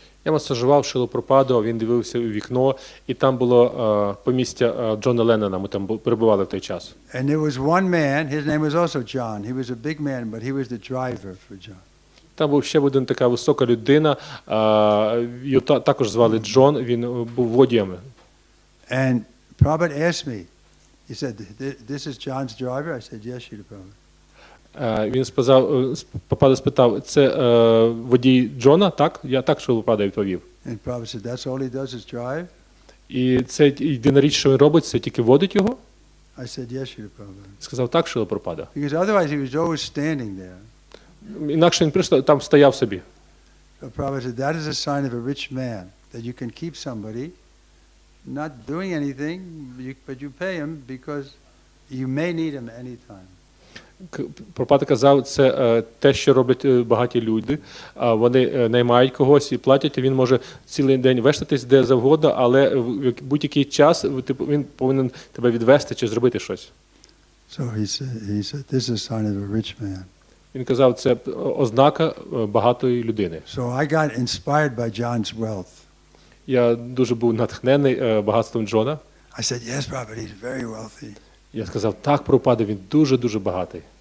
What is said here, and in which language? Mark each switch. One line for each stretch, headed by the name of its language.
Ukrainian: Я масажував Шрилу Прабхупаду, він дивився у вікно, і там було помістя Джона Леннона, ми там перебували в той час.
English: And there was one man, his name was also John. He was a big man, but he was the driver for John.
Ukrainian: Там був ще один така висока людина, його також звали Джон, він був водієм.
English: And Prabhupada asked me, he said, this is John's driver? I said, yes, Srila Prabhupada.
Ukrainian: Він Прабхупада спитав, це водій Джона? Так? Я так Шрила Прабхупада відповів.
English: And Prabhupada said, that's all he does is drive?
Ukrainian: І це єдина річ, що він робить, це тільки водить його?
English: I said, yes, Srila Prabhupada.
Ukrainian: Сказав, так, Шрила Прабхупада.
English: Because otherwise he was always standing there.
Ukrainian: Інакше він просто там стояв собі.
English: So Prabhupada said, that is a sign of a rich man, that you can keep somebody not doing anything, but you pay him because you may need him anytime.
Ukrainian: Прабхупада казав, це те, що роблять багаті люди. Вони наймають когось і платять, і він може цілий день вештатись де завгодно, але в будь-який час він повинен тебе відвести чи зробити щось.
English: So he said, this is a sign of a rich man.
Ukrainian: Він казав, це ознака багатої людини.
English: So I got inspired by John's wealth.
Ukrainian: Я дуже був натхнений багатством Джона.
English: I said, yes, Prabhupada, he's very wealthy.
Ukrainian: Я сказав, так, Прабхупада, він дуже-дуже багатий.